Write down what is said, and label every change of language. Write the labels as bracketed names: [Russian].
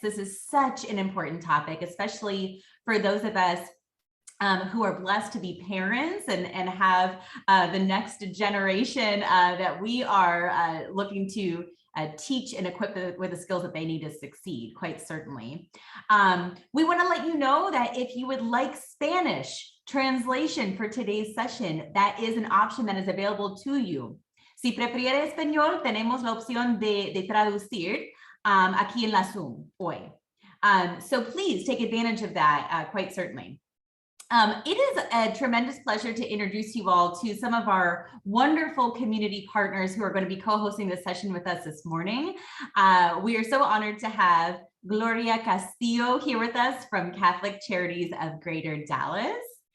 [English] This is such an important topic, especially for those of us who are blessed to be parents and have the next generation that we are looking to teach and equip with the skills that they need to succeed, quite certainly. We want to let you know that if you would like Spanish translation for today's session, that is an option that is available to you. [Spanish] Si prefiere español, tenemos la opción de traducir aquí en la Zoom hoy. [English] So please take advantage of that, quite certainly. It is a tremendous pleasure to introduce you all to some of our wonderful community partners who are going to be co-hosting this session with us this morning. We are so honored to have Gloria Castillo here with us from Catholic Charities of Greater Dallas.